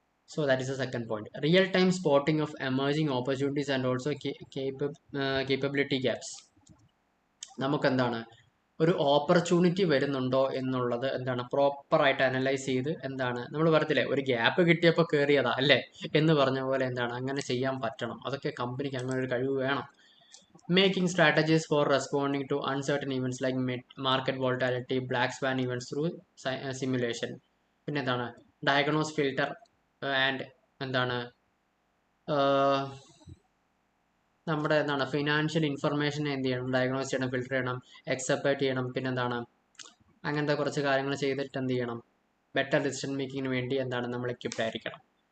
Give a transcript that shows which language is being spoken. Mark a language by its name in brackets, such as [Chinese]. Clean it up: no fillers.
[English] So that is a second point. Real time spotting of emerging opportunities and also capability gaps. [Malayalam] നമുക്കെന്താണ് ഒരു opportunity വരുന്നുണ്ടോ എന്നുള്ളത് എന്താണ് പ്രോപ്പറായിട്ട് അനലൈസ് ചെയ്ത് എന്താണ് നമ്മൾ പറയത്തില്ലേ ഒരു ഗ്യാപ്പ് കിട്ടിയപ്പോൾ കയറിയതാ അല്ലേ എന്ന് പറഞ്ഞ പോലെ എന്താണ് അങ്ങനെ ചെയ്യാൻ പറ്റണം. അതൊക്കെ കമ്പനിക്ക് അങ്ങനെ ഒരു കഴിവ് വേണം. [English] Making strategies for responding to uncertain events like market volatility, black swan events through simulation. [Malayalam] പിന്നെ എന്താണ് ഡയഗ്നോസ് ഫിൽട്ടർ ആൻഡ് എന്താണ് നമ്മുടെ എന്താണ് ഫിനാൻഷ്യൽ ഇൻഫർമേഷൻ എന്ത് ചെയ്യണം, ഡയഗ്നോസ് ചെയ്യണം, ഫിൽട്ടർ ചെയ്യണം, എക്സെപ്റ്റ് ചെയ്യണം. പിന്നെ എന്താണ് അങ്ങനത്തെ കുറച്ച് കാര്യങ്ങൾ ചെയ്തിട്ട് എന്ത് ചെയ്യണം, ബെറ്റർ ഡിസിഷൻ മേക്കിങ്ങിന് വേണ്ടി എന്താണ് നമ്മൾ എക്യുപ്ഡ് ആയിരിക്കണം.